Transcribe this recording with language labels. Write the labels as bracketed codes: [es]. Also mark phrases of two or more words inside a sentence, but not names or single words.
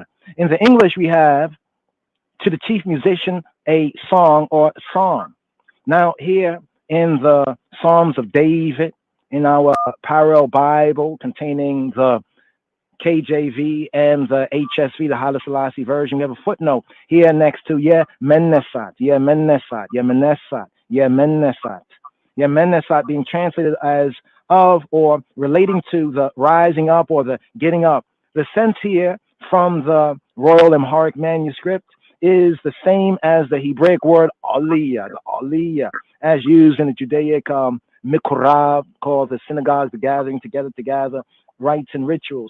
[en] In the English, we have, to the chief musician, a song or psalm. Now, here in the Psalms of David, in our parallel Bible containing the KJV and the HSV, the Haile Selassie version, we have a footnote here next to [am] Ye Menesat, Ye Menesat, Ye Menesat, Ye Menesat. Ye Menesat [en] being translated as of or relating to the rising up or the getting up. The sense here from the Royal Amharic manuscript is the same as the Hebraic word aliyah, the aliyah, as used in the Judaic mikorab, called the synagogues, the gathering together to gather rites and rituals.